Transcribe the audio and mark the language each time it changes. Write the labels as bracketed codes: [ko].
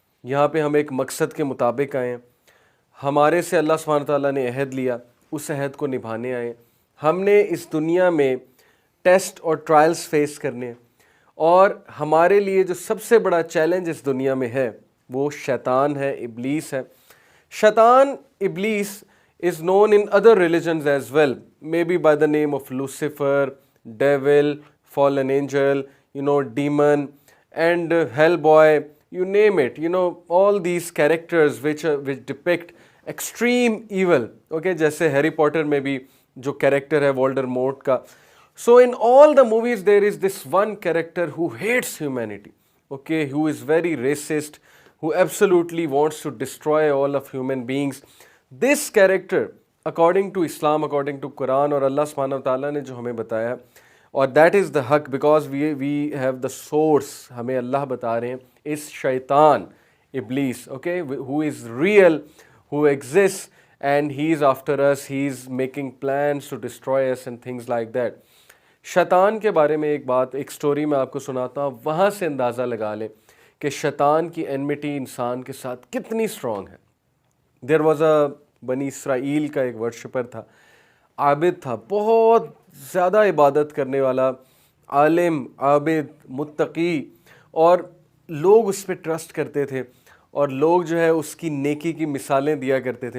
[ur] یہاں پہ ہم ایک مقصد کے مطابق آئے ہیں. ہمارے سے اللہ سبحانہ تعالیٰ نے عہد لیا, اس عہد کو نبھانے آئے. ہم نے اس دنیا میں ٹیسٹ اور ٹرائلز فیس کرنے ہیں, اور ہمارے لیے جو سب سے بڑا چیلنج اس دنیا میں ہے وہ شیطان ہے, ابلیس ہے. [en] شیطان, ابلیس is known in other religions as well, maybe by the name of Lucifer, devil, fallen angel, demon, and hellboy, you name it. All these characters which depict extreme evil. [ur] Okay, جیسے ہیری پوٹر میں بھی جو character ہے وولڈرمورٹ کا. [en] So in all the movies there is this one character who hates humanity, okay, who is very racist, who absolutely wants to destroy all of human beings. This character, according to Islam, according to Quran [ur] اور اللہ سبحانہ وتعالیٰ نے جو ہمیں بتایا, اور [en] that is the حق because we have the source, [ur] ہمیں اللہ بتا رہے ہیں, [en] is شیطان, ابلیس, okay, who is real, who exists, and he is after us, he is making plans to destroy us and things like that. [ur] شیطان کے بارے میں ایک سٹوری میں آپ کو سناتا ہوں, وہاں سے اندازہ لگا لیں کہ شیطان کی انمیٹی انسان کے ساتھ کتنی اسٹرانگ ہے. [en] there was a [ur] بنی اسرائیل کا ایک ورشپر تھا, عابد تھا, بہت زیادہ عبادت کرنے والا, عالم, عابد, متقی, اور لوگ اس پہ ٹرسٹ کرتے تھے, اور لوگ جو ہے اس کی نیکی کی مثالیں دیا کرتے تھے.